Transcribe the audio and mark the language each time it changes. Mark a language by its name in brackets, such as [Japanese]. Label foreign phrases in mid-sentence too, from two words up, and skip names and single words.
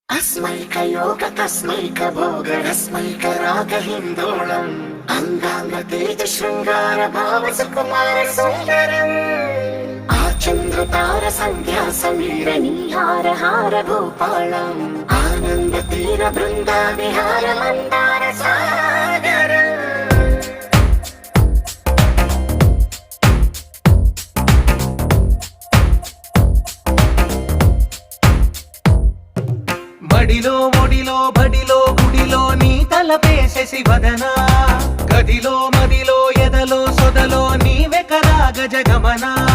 [Sanskrit] तस्मैकयोग तस्मैकभोगरस्मैकरागहिन्दोळम् अंगांगतेज शृंगार भाव सुकुमार सुंदरम् आचन्द्रतार संध्या समीर नीहार हार भूपालम् आनंद तीर बृंदा विहार मंदार सागरम् [Telugu] మడిలో మొడిలో బడిలో గుడిలో నీ తలపేసేసి వదనా గదిలో మదిలో ఎదలో సొదలో నీవే కదా గజగమనా